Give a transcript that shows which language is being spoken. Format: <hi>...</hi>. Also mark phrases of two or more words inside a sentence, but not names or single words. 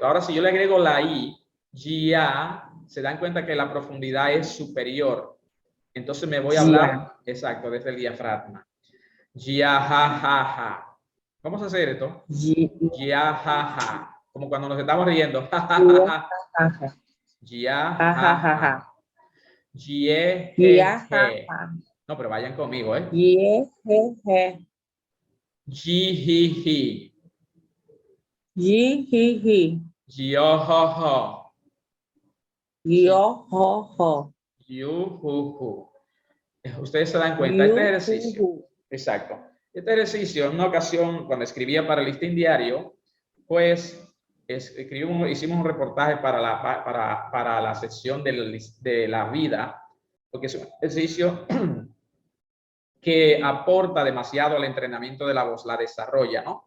<es>Ahora, si yo le agrego la I, ya, se dan cuenta que la profundidad es superior. Entonces me voy a hablar, exacto, desde el diafragma. Ya, ja, ja, ja. Vamos a hacer esto. Ya, ja, ja. Como cuando nos estamos riendo. Ja, ja, ja, ja. Ya, ja, ja. Ye, je, je. No, pero vayan conmigo, ¿eh? Ye, je, je. Ji, ji, ji. Ji, ji, ji. Yo, ho, ho. Yo, ho, ho. You, hu, hu. Ustedes se dan cuenta, este ejercicio, exacto, este ejercicio en una ocasión cuando escribía para el listín diario, pues hicimos un reportaje para la sección de la vida, porque es un ejercicio que aporta demasiado al entrenamiento de la voz, la desarrolla, ¿no?</es>